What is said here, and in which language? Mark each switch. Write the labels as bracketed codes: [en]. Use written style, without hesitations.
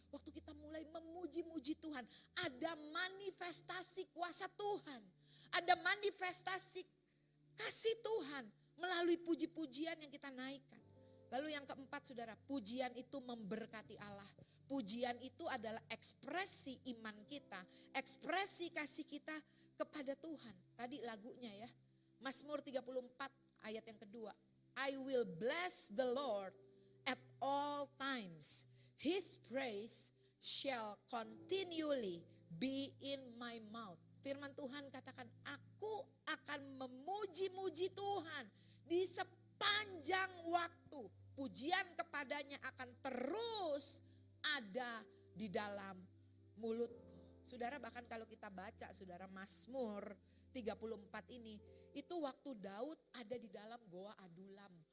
[id] Waktu kita mulai memuji-muji Tuhan, ada manifestasi kuasa Tuhan, ada manifestasi kasih Tuhan melalui puji-pujian yang kita naikkan. Lalu yang keempat, saudara, pujian itu memberkati Allah. Pujian itu adalah ekspresi iman kita, ekspresi kasih kita kepada Tuhan. Tadi lagunya ya, Mazmur 34 ayat yang kedua. [en] I will bless the Lord at all times. His praise shall continually be in my mouth. [id] Firman Tuhan katakan, aku akan memuji-muji Tuhan di sepanjang waktu. Pujian kepadanya akan terus ada di dalam mulutku. Saudara, bahkan kalau kita baca, saudara, Mazmur 34 ini, itu waktu Daud ada di dalam goa Adulam.